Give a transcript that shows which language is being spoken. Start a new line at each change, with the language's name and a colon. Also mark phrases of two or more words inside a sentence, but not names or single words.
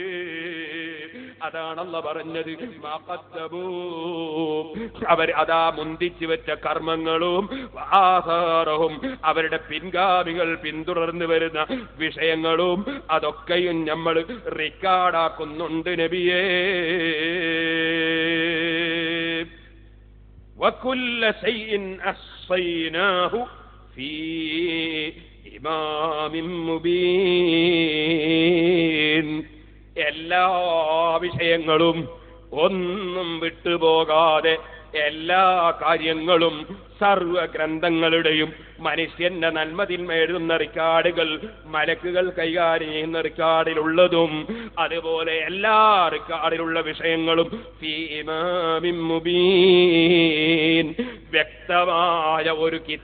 Malayalam: അതാണ് അല്ലാഹു പറഞ്ഞത്, അവർ അതാ മുന്തിച്ചു വെച്ച കർമ്മങ്ങളും ആഹാരവും അവരുടെ പിൻഗാമികൾ പിന്തുടർന്നു വരുന്ന വിഷയങ്ങളും അതൊക്കെയും നമ്മൾ റിക്കാർഡാക്കുന്നുണ്ട് നബിയേ.
Arabic: وكل شيء أحصيناه في إمام مبين.
Malayalam: എല്ലാ വിഷയങ്ങളും ഒന്നും വിട്ടുപോകാതെ എല്ലാ കാര്യങ്ങളും സർവഗ്രന്ഥങ്ങളുടെയും മനുഷ്യന്റെ നന്മതിന്മ എഴുതുന്ന റിക്കാർഡുകൾ, മലക്കുകൾ കൈകാര്യം ചെയ്യുന്ന റിക്കാർഡിലുള്ളതും അതുപോലെ എല്ലാ റിക്കാർഡിലുള്ള വിഷയങ്ങളും
Arabic: في إمام مبين,
Malayalam: വ്യക്തമായ ഒരു